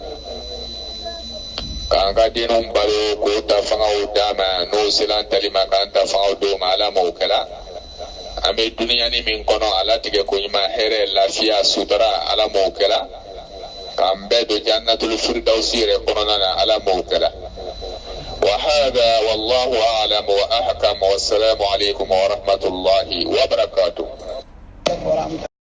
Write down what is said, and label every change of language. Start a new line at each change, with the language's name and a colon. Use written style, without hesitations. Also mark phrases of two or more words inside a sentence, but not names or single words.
Bambara: k'an ka denw balo k'o ta fangaw d'a ma n'o sela an tali ma k'an ta fangaw d'o ma Ala m'o kɛla an bɛ duniyani min kɔnɔ a latigɛ ko ɲuman hɛrɛ lafiya sutura Ala m'o kɛla k'an bɛɛ don jannatul firdausi yɛrɛ kɔnɔna na Ala m'o kɛla
Arabic: وهذا والله أعلم وأحكم والسلام عليكم ورحمة الله وبركاته